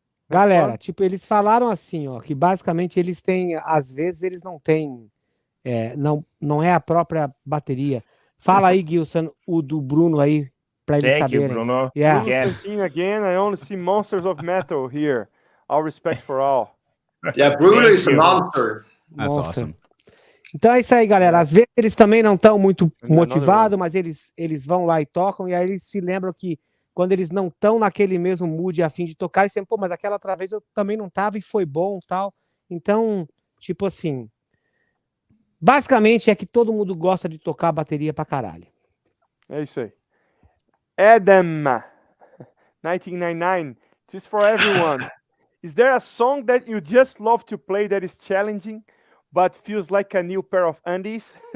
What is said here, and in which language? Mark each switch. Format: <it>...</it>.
<pt>Galera, eles falaram assim, ó, que basicamente eles têm, às vezes eles não têm, não é a própria bateria. Fala aí, Gilson, o do Bruno aí, para eles saberem.</pt> <en>Thank you, Bruno. Yeah. Bruno again. I only see monsters of metal here. All respect for all. Yeah, Bruno is a monster. That's awesome.</en> <pt>Então é isso aí, galera. Às vezes eles também não estão muito motivados, mas eles vão lá e tocam, e aí eles se lembram que quando eles não estão naquele mesmo mood a fim de tocar, eles sempre, mas aquela outra vez eu também não tava e foi bom, tal. Então, tipo assim, basicamente é que todo mundo gosta de tocar bateria pra caralho. É isso aí.</pt> <en>Adam, 1999, this is for everyone. Is there a song that you just love to play that is challenging, but feels like a new pair of undies?</en>